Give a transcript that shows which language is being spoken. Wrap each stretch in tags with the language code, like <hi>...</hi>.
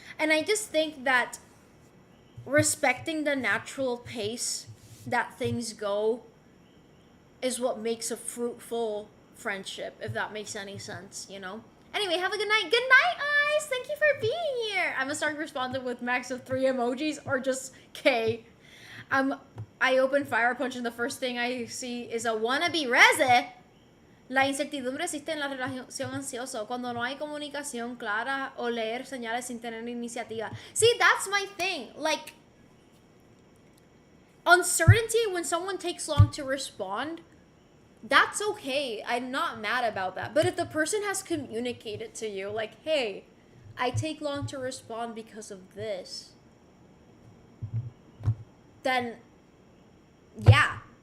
<en>And I just think that respecting the natural pace that things go is what makes a fruitful friendship, if that makes any sense, you know? Anyway, have a good night. Good night, Eyes! Thank you for being here! I'm gonna start responding with max of 3 emojis, or just K. I open Fire Punch and the first thing I see is a wannabe Reze.</en> <es>La incertidumbre existe en la relación ansiosa cuando no hay comunicación clara o leer señales sin tener iniciativa.</es> <en>See, that's my thing. Like, uncertainty when someone takes long to respond, that's okay. I'm not mad about that. But if the person has communicated to you, like, hey, I take long to respond because of this, then, yeah.</en>